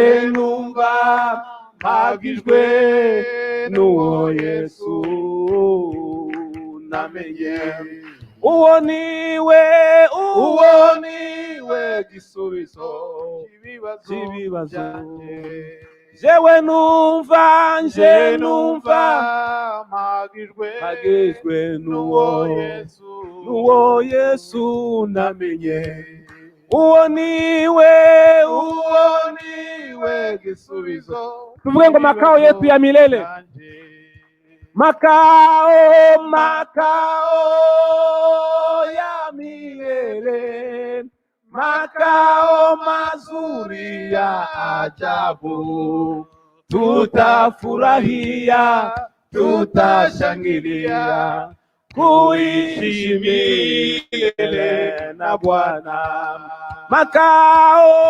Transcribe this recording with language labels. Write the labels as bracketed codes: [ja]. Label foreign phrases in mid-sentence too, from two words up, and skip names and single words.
[rn] mpagijwe n'uwo Yesu namenye uwo niwe gisubizo cy'ibibazo jewe numva mpagijwe n'uwo Yesu namenye uwo niwe gisubizo tuvuge ngo [sw] makao yetu ya milele makao ya milele makao mazuri ya ajabu tutafurahia tutashangilia kuishi milele na Bwana makao